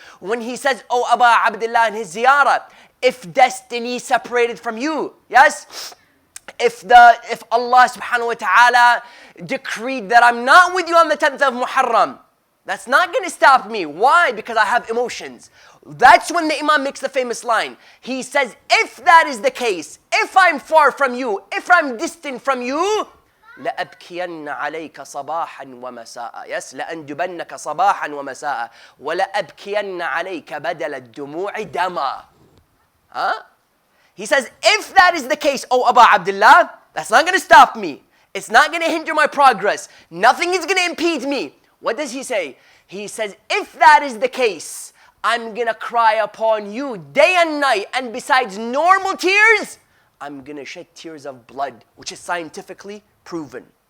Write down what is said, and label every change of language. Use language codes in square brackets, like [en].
[en] When he says, "Oh Aba Abdullah," in his ziyarah, if destiny separated from you, yes, if Allah subhanahu wa ta'ala decreed that I'm not with you on the 10th of Muharram, that's not going to stop me. Why? Because I have emotions. That's when the Imam makes the famous line. He says, if that is the case, if I'm far from you, if I'm distant from you, [ar] لأبكين عليك صباحا ومساء. [en] Yes, [ar] لأندبنك صباحا ومساء ولأبكين عليك بدل الدموع دما. [en] Huh? He says, if that is the case, oh Aba Abdullah, that's not going to stop me. It's not going to hinder my progress. Nothing is going to impede me. What does he say? He says, if that is the case, I'm going to cry upon you day and night. And besides normal tears, I'm going to shed tears of blood, which is scientifically proven.